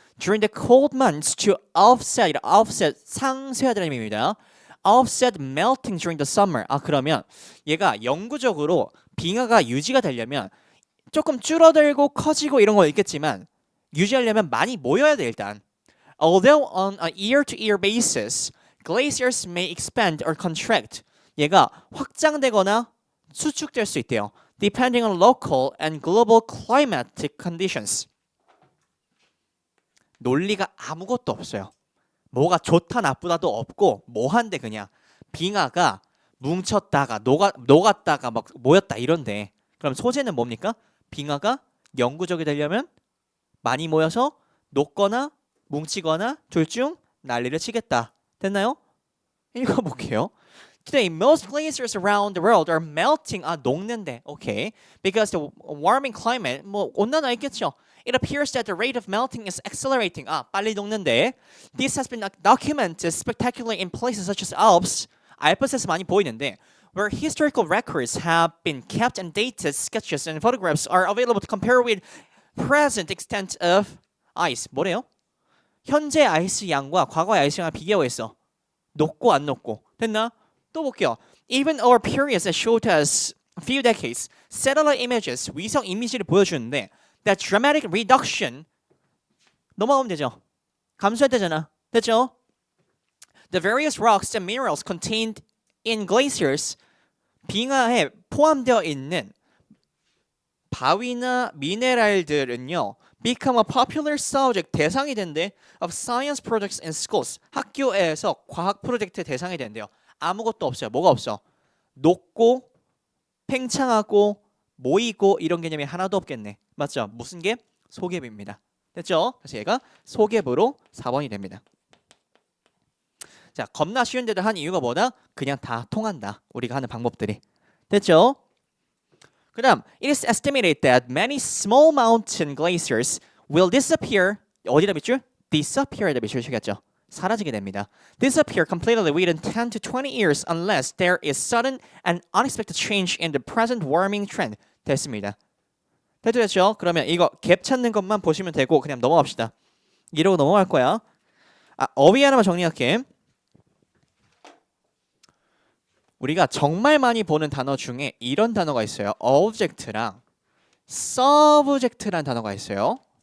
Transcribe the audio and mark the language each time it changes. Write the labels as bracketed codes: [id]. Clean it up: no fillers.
[en] during the cold months to offset [ko] 상쇄하다는 의미입니다. [en] offset melting during the summer. [ko] 그러면 얘가 영구적으로 빙하가 유지가 되려면 조금 줄어들고 커지고 이런 거 있겠지만 유지하려면 많이 모여야 돼 일단. [en] Although on a year-to-year basis, glaciers may expand or contract. [ko] 얘가 확장되거나 수축될 수 있대요. [en] Depending on local and global climatic conditions. [ko] 논리가 아무것도 없어요. 뭐가 좋다 나쁘다도 없고 뭐한데 그냥 빙하가 뭉쳤다가 녹았다가 막 모였다 이런데 그럼 소재는 뭡니까? 빙하가 영구적이 되려면 많이 모여서 녹거나 뭉치거나 둘 중 난리를 치겠다. 됐나요? 읽어볼게요. [en] Today, most glaciers around the world are melting. [ko] 녹는데. [en] Okay. Because the warming climate, [ko] 뭐 온난화 있겠죠. [en] It appears that the rate of melting is accelerating. [ko] 빨리 녹는데. [en] This has been documented spectacularly in places such as Alps. [ko] 알프스에서 많이 보이는데 [en] where historical records have been kept and dated sketches and photographs are available to compare with present extent of ice. [ko] 뭐래요? 현재 아이스 양과 과거의 아이스 양을 비교했어. 녹고 안 녹고. 됐나? 또 볼게요. [en] Even over periods as short as a few decades, satellite images, [ko] 위성 이미지를 보여주는데 [en] that dramatic reduction [ko] 넘어가면 되죠. 감소했다잖아. 됐죠? [en] The various rocks and minerals contained in glaciers, [ko] 빙하에 포함되어 있는 바위나 미네랄들은요 [en] become a popular subject [ko] 대상이 된대 [en] of science projects in schools [ko] 학교에서 과학 프로젝트 대상이 된대요. 아무것도 없어요. 뭐가 없어? 녹고 팽창하고 모이고 이런 개념이 하나도 없겠네. 맞죠? 무슨 갭? 소갭입니다. 됐죠? 그래서 얘가 소갭으로 4번이 됩니다. 자, 겁나 쉬운데도 한 이유가 뭐다? 그냥 다 통한다. 우리가 하는 방법들이. 됐죠? 그 다음, [en] it is estimated that many small mountain glaciers will disappear. [ko] 어디다 밑줄? disappear에다 밑줄 치겠죠. 사라지게 됩니다. [en] Disappear completely within 10 to 20 years unless there is sudden and unexpected change in the present warming trend. [ko] 됐습니다. 됐죠? 그러면 이거 갭 찾는 것만 보시면 되고 그냥 넘어갑시다. 이러고 넘어갈 거야. 어휘 하나만 정리할게. 우리가 정말 많이 보는 단어 중에 이런 단어가 있어요. object랑 subject라는 단어가 있어요.